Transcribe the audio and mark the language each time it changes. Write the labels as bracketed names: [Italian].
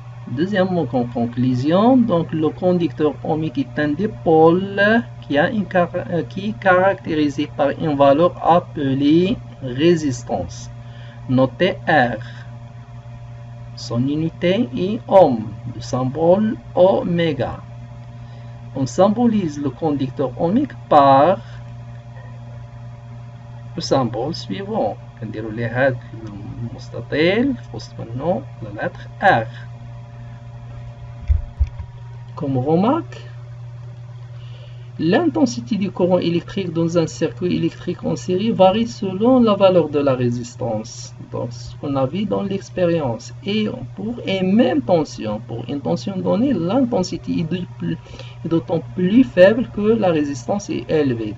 [French] Deuxièmement, en conclusion, donc le conducteur ohmique est un dipôle qui est caractérisé par une valeur appelée résistance, notée R. Son unité est ohm, le symbole oméga. On symbolise le conducteur ohmique par le symbole suivant. [Arabic] كنديروا ليه هذا المستطيل في وسط منه [French] la lettre R. Comme remarque, l'intensité du courant électrique dans un circuit électrique en série varie selon la valeur de la résistance. Donc, ce qu'on a vu dans l'expérience. Et pour une même tension, pour une tension donnée, l'intensité est d'autant plus faible que la résistance est élevée.